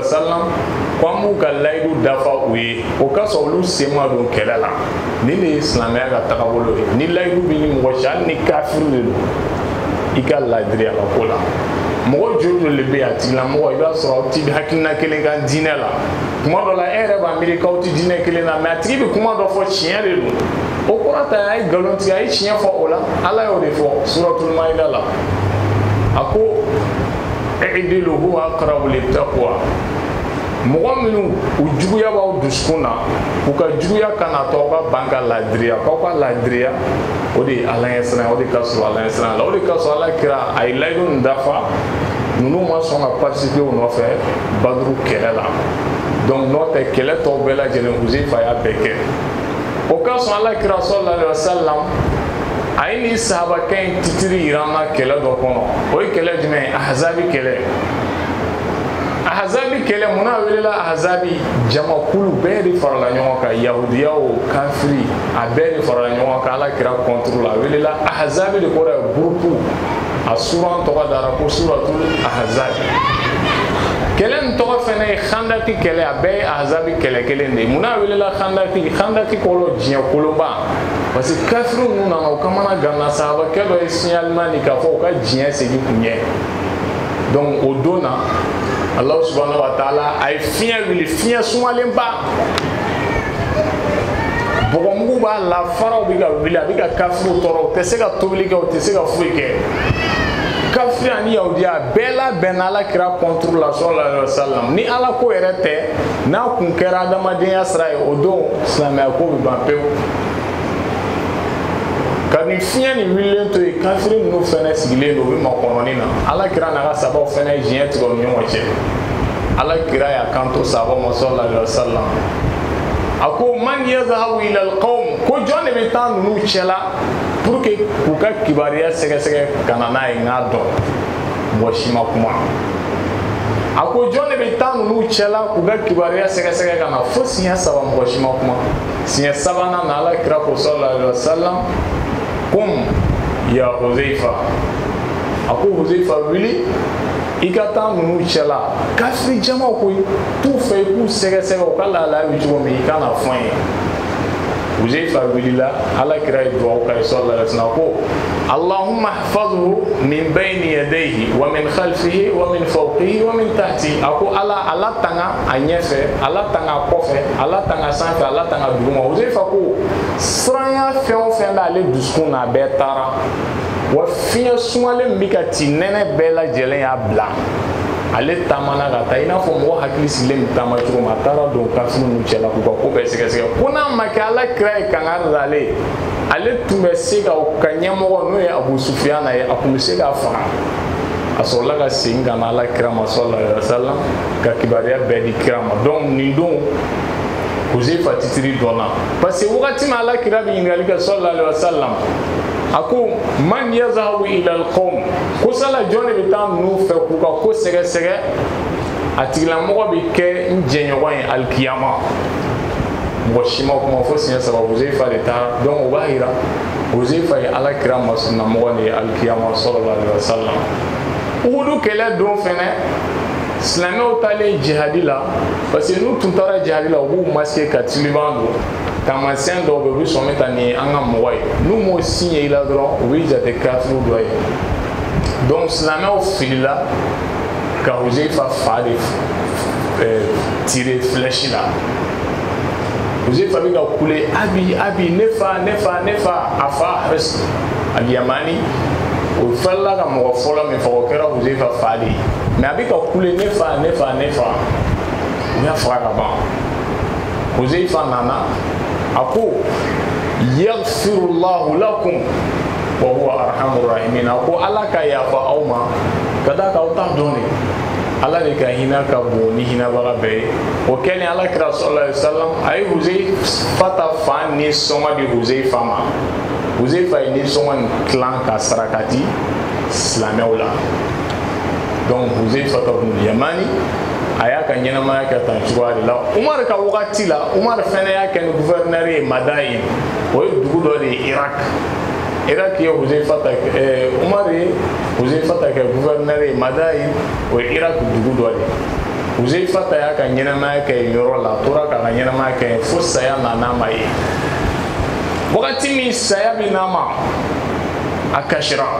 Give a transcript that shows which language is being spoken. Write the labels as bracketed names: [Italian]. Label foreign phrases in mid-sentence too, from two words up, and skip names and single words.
[Bambara] sallam ko an b'u ka layidu dafa u ye o ka sɔrɔ olu sen ma don kɛlɛ la ni de ye silamɛya ka tagabolo ye ni layidu bɛ ni mɔgɔ cɛ hali ni kafiri de don i ka ladiriya la ko la mɔgɔ joli joli bɛ yen a tigilamɔgɔ i b'a sɔrɔ aw ti hakilina kelen kan diinɛ la kuma dɔ la e yɛrɛ b'a miiri k'aw ti diinɛ kelen na mais a tigi bɛ kuma dɔ fɔ tiɲɛ de don o kɔrɔ ta a ye nkalon tigɛ a ye tiɲɛ fɔ o la Ala y'o de fɔ suratul Maida la a ko [Arabic] اعدلوا هو أقرب للتقوى [Bambara] mɔgɔ minnu u juguya b'aw dusukun na u ka juguya kana to aw ka ban ka ladiriya k'aw ka ladiriya o de ye Ala ɲɛ siran o de ka sɔrɔ Ala ɲɛ siran la o de ka sɔrɔ Ala kira a ye layidu nin dafa ninnu ma sɔn ka participer u nɔfɛ Badru kɛlɛ la donc n'o tɛ kɛlɛ tɔw bɛɛ lajɛlen Huzaifa y'a bɛɛ kɛ o ka sɔn Ala kira [Arabic] صلى الله عليه وسلم [Bambara] a ye nin sahabakɛ in titiri yira an na kɛlɛ dɔ kɔnɔ o ye kɛlɛ jumɛn ye Ahzabi kɛlɛ Ahzabi kɛlɛ munna a welela Ahzabi jamakulu bɛɛ de farala ɲɔgɔn kan yahudiya o kafiri a bɛɛ de farala ɲɔgɔn kan Ala kira contre la a welela Ahzabi de kɔrɔ ye groupe a suran tɔgɔ dara ko suratul Ahzabi kɛlɛ nin tɔgɔ fɛnɛ ye Khandaki kɛlɛ a bɛɛ ye Ahzabi kɛlɛ kelen de ye munna a welela Khandaki kɔrɔ diɲɛ kolonba [French] parce que [Bambara] kafiri ninnu nana u kamana ganna sahabakɛ dɔ ye signalement di k'a fɔ u ka diɲɛ segin kun ɲɛ donc o don na [Arabic] الله سبحانه وتعالى [Bambara] a ye fiɲɛ wuli fiɲɛ sumalenba bɔgɔmugu b'a la faraw bɛ ka wuli a bɛ ka kafiriw tɔɔrɔ u tɛ se ka tobili kɛ u tɛ se ka foyi kɛ kafiri ani yahudiya bɛɛ labɛnna Ala kira contre la [Arabic] صلى الله عليه وسلم [Bambara] ni Ala ko yɛrɛ tɛ n'a kun kɛra adamadenya sira ye o don silamɛya ko bɛ ban pewu ka nin fiɲɛ nin wulilen to yen kafiri ninnu fɛnɛ sigilen don u bɛ makɔnɔni na Ala kira n'a ka sahabaw fɛnɛ diɲɛ tigɛ u ni ɲɔgɔn cɛ Ala kira y'a kanto sahabaw ma [Arabic] صلى الله عليه وسلم [Bambara] a ko [Arabic] من يذهب إلى القوم [Bambara] ko jɔn de bɛ taa ninnu cɛla [French] pour que [Bambara] k'u ka kibaruya sɛgɛsɛgɛ ka na n'a ye n k'a dɔn mɔgɔ si ma kuma a ko jɔn de bɛ taa ninnu cɛla k'u ka kibaruya sɛgɛsɛgɛ ka na fo siɲɛ 3 mɔgɔ si ma kuma siɲɛ 3nan na Ala kira ko [Arabic] صلى الله عليه وسلم قم يا حذيفة [Bambara] a ko Huzaifa wuli i ka taa ninnu cɛla kafiri jamaw ko t'u fɛ i k'u sɛgɛsɛgɛ u ka lahalaya bɛ cogo min i ka na fɔ n ye Huzaifa wulila Ala kira ye duwawu k'a ye [Arabic] صلى الله عليه وسلم [Bambara] ko [Arabic] اللهم احفظه من بين يديه ومن خلفه ومن فوقه ومن تحته [Bambara] a ko Ala tanga a ɲɛfɛ Ala tanga a kɔfɛ Ala tanga sanfɛ Ala tanga duguma Huzaifa ko siranya fɛn o fɛn b'ale dusukun na a bɛɛ taara wa fiɲɛ sumalen bɛ ka ci nɛnɛ bɛɛ lajɛlen y'a bila ale taamana ka taa i n'a fɔ mɔgɔ hakili sigilen bɛ taama cogo min a taara don kafiri ninnu cɛla k'u ka ko bɛɛ sɛgɛsɛgɛ ko n'a ma kɛ Ala kira ye kangari da ale tun bɛ se ka ka ɲɛmɔgɔ n'o ye Abu Sufyana ye a tun bɛ se k'a faga a sɔrɔla ka segin ka na Ala kira ma [Arabic] صلى الله عليه وسلم [Bambara] ka kibaruya bɛɛ di kira ma donc nin don Huzaifa titiri dɔnna [French] parce que [Bambara] wagati min alakira bɛ ɲininkali kɛ [Arabic] صلى الله عليه وسلم [Bambara] a ko [Arabic] من يذهب إلى القوم [Bambara] ko sala jɔn de bɛ taa ninnu fɛ k'u ka ko sɛgɛsɛgɛ a tigilamɔgɔ bɛ kɛ n jɛɲɔgɔn ye alikiyama mɔgɔ si ma kuma fo siɲɛ saba Huzaifa de taara donc o b'a yira Huzaifa ye alakira masunamɔgɔ de ye alikiyama [Arabic] صلى الله عليه وسلم. [Bambara] Uhudu kɛlɛ don fɛnɛ silamɛw taalen jihadi la [French] parce que [Bambara] n'u tun taara jihadi la u b'u masquer ka tiliban don taamasiyɛn dɔw bɛ yen u bɛ sɔn bɛ taa ni an ka mɔgɔ ye n'u m'o signe i la dɔrɔn u bɛ jate kafiriw dɔ ye donc silamɛw filila ka Huzaifa fa de tirer flèche la Huzaifa bɛ ka kule abi ne fa a fa al-Yamani o fɛrɛla ka mɔgɔ fɔlɔ min fɔ o kɛra Huzaifa fa de ye mais a bɛ ka kule ne fa u y'a faga ka ban Huzaifa nana a ko [Arabic] يغفر الله لكم وهو أرحم الراحمين [Bambara] a ko Ala ka yafa aw ma ka da k'aw ta dɔn de Ala de ka hinɛ ka bon ni hinɛbaga bɛɛ ye o kɛlen Alakira [Arabic] صلى الله عليه وسلم [Bambara] a ye Huzaifa ta fa ni sɔngɔ di Huzaifa ma Huzaifa ye nisɔngɔ in tilan ka saraka di silamɛw la donc Huzaifa ibn Yamani a y'a ka ɲɛnamaya kɛ tan cogoya de la Umar ka wagati la Umar fɛnɛ y'a kɛ ni gouverneur ye Madayin o ye dugu dɔ de ye Irak ye Huzaifa ta Umar ye Huzaifa ta kɛ gouverneur ye Madayin o ye Irak dugu dɔ de ye Huzaifa ta y'a ka ɲɛnamaya kɛ yɔrɔ la a tora k'a ka ɲɛnamaya kɛ fo saya nana ma ye wagati min saya bɛ n'a ma a kasira